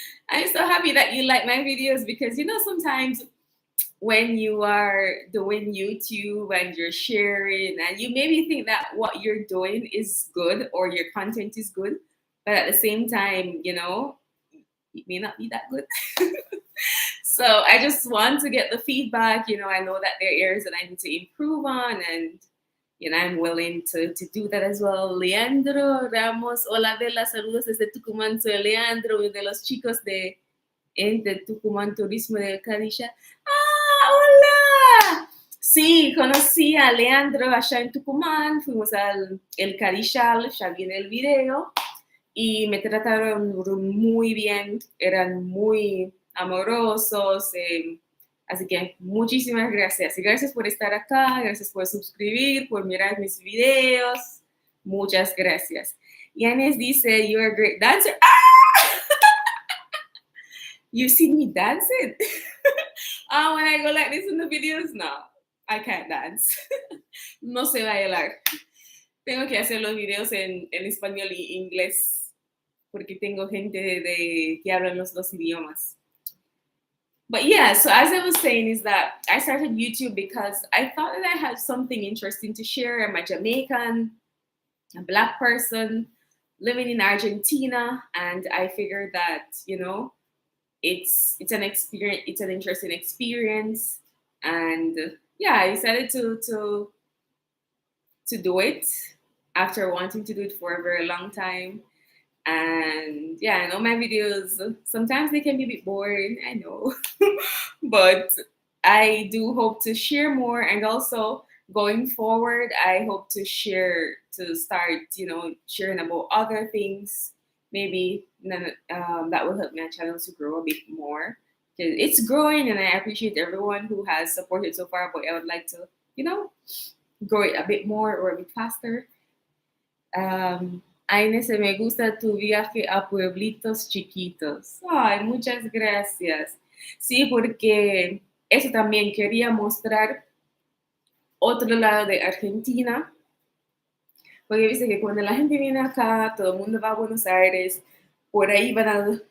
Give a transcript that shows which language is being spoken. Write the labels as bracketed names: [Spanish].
[English] I'm so happy that you like my videos because sometimes when you are doing YouTube and you're sharing and you maybe think that what you're doing is good or your content is good, but at the same time, it may not be that good. So I just want to get the feedback. I know that there are areas that I need to improve on, and I'm willing to do that as well. [Spanish] Leandro Ramos, hola Bella, saludos desde Tucumán. Soy Leandro, de los chicos de entre Tucumán Turismo del Carilla. ¡Ah, hola! Sí, conocí a Leandro allá en Tucumán, fuimos al el Carillal, ya vi en el video, y me trataron muy bien, eran muy amorosos, así que muchísimas gracias. Y gracias por estar acá, gracias por suscribir, por mirar mis videos. Muchas gracias. [English] Yanis dice, you're a great dancer. Ah! You see me dancing? When I go like this in the videos, no, I can't dance. [Spanish] No sé bailar. Tengo que hacer los videos en español y inglés porque tengo gente que hablan los dos idiomas. [English] But yeah, so as I was saying is that I started YouTube because I thought that I had something interesting to share. I'm a Jamaican, a Black person living in Argentina, and I figured that, it's an experience, it's an interesting experience, and yeah, I decided to do it after wanting to do it for a very long time. And yeah, I know my videos sometimes they can be a bit boring, I know, but I do hope to share more, and also going forward I hope to start sharing about other things, maybe that will help my channel to grow a bit more. It's growing and I appreciate everyone who has supported so far, but I would like to grow it a bit more or a bit faster. [Spanish] Inés, me gusta tu viaje a pueblitos chiquitos. Ay, muchas gracias. Sí, porque eso también quería mostrar otro lado de Argentina, porque viste que cuando la gente viene acá, todo el mundo va a Buenos Aires, por ahí van a